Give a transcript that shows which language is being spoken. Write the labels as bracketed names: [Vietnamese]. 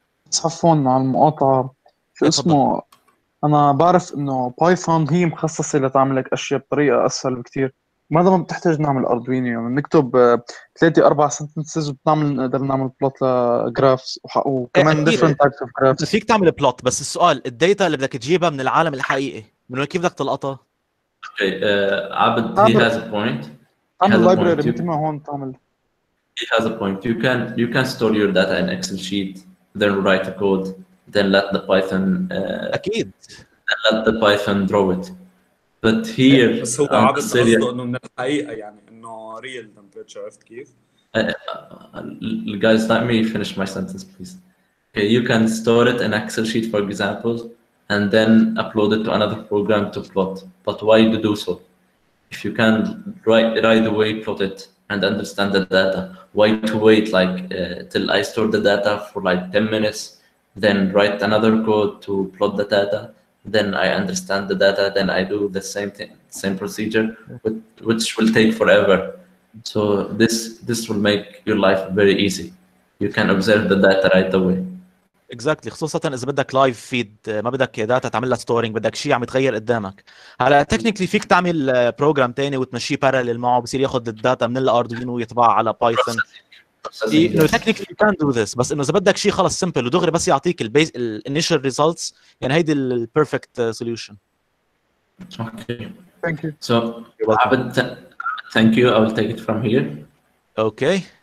[Arabic] بس عفوا على المقاطعة، شو اسمه، أنا بعرف إنه بايثون هي مخصصة لتعمل لك أشياء بطريقة أسهل بكتير، ماذا ما بتحتاج نعمل أردوينو، يعني نكتب 3-4 سنتنسز وبنعمل نقدر نعمل بلوت لجرافس وكمان [English] different types of graphs. [Arabic] فيك تعمل بلوت، بس السؤال الداتا اللي بدك تجيبها من العالم الحقيقي من وين كيف بدك تلقطها؟ [English] Okay عبد he has a point. [Arabic] تعمل library مثل ما هون تعمل. [English] He has a point. You can store your data in Excel sheet, then write a code, then let the Python [Arabic] أكيد. [English] Then let the Python draw it. But here [Arabic] بس هو عبد قصده إنه من الحقيقة يعني إنه [English] real temperature، [Arabic] عرفت كيف؟ [English] Guys, let me finish my sentence, please. Okay, you can store it in Excel sheet, for example, and then upload it to another program to plot. But why do so? If you can right away plot it and understand the data, why to wait like till I store the data for like 10 minutes, then write another code to plot the data, then I understand the data, then I do the same thing, same procedure, which will take forever. So this will make your life very easy. You can observe the data right away. [Arabic] اكزاكتلي، خصوصا اذا بدك لايف فيد، ما بدك داتا تعمل لها ستورينج، بدك شيء عم يتغير قدامك. هلا تكنيكلي فيك تعمل بروجرام ثاني وتمشيه بارلل معه، بصير ياخذ الداتا من الاردوينو ويطبعها على بايثون. انه [English] technically you can do this, [Arabic] بس انه اذا بدك شيء خلص سمبل ودغري بس يعطيك البيز الانيشال ريزلتس، يعني هيدي البيرفكت سوليوشن. [English] Okay. Thank you. So Abid, thank you. I will take it from here. Okay.